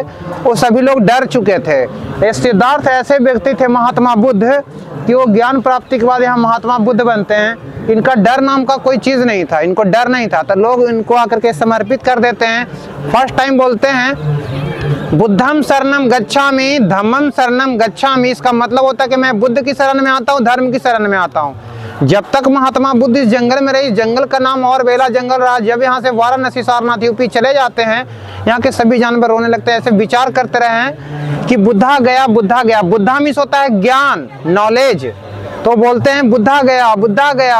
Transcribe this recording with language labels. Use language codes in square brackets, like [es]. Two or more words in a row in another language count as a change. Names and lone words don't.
[hi] वो सभी लोग डर चुके थे। सिद्धार्थ ऐसे व्यक्ति थे महात्मा बुद्ध कि वो ज्ञान प्राप्ति के बाद यहाँ महात्मा बुद्ध बनते हैं। इनका डर नाम का कोई चीज नहीं था, इनको डर नहीं था, तो लोग इनको आकर के समर्पित कर देते हैं। [en] first time [hi] बोलते हैं [pi] बुद्धम शरणम गच्छामि धम्मम शरणम गच्छामि। [hi] इसका मतलब होता है कि मैं बुद्ध की शरण में आता हूँ, धर्म की शरण में आता हूँ। जब तक महात्मा बुद्ध इस जंगल में रहे, जंगल का नाम और बेला जंगल रहा। जब यहाँ से वाराणसी सारनाथ यूपी चले जाते हैं, यहाँ के सभी जानवर रोने लगते हैं। ऐसे विचार करते रहे हैं कि बुद्धा गया, बुद्धा गया। बुद्धा मीन्स होता है ज्ञान, नॉलेज, तो बोलते हैं बुद्धा गया, बुद्धा गया।